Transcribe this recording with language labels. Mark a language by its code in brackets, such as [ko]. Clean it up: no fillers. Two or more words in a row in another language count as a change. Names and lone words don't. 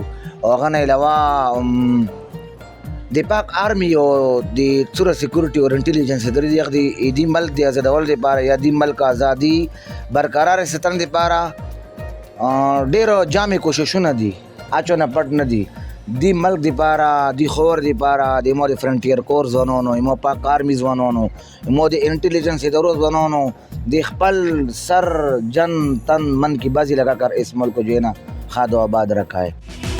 [ps] او هغه نه علاوه د پاک آرمي او د څومره سیکورټي او انټیلیجنس ادارې دي، هغه د دې ملک د ازادولو دپاره یا دې ملک ازادي برقراره ساتنې دپاره ډېرو جامې کوششونه دي، اچو نه پټ نه دي. دې ملک دپاره، دې خور دپاره، د مو د فرنټیر کور ځوانانو، مو پاک آرمي ځوانانو، مو د انټیلیجنس ادارو ځوانانو د خپل سر جن تن من [ur] کی بازی لگا کر اس ملک کو جو ہے نا خاد و آباد رکھا ہے.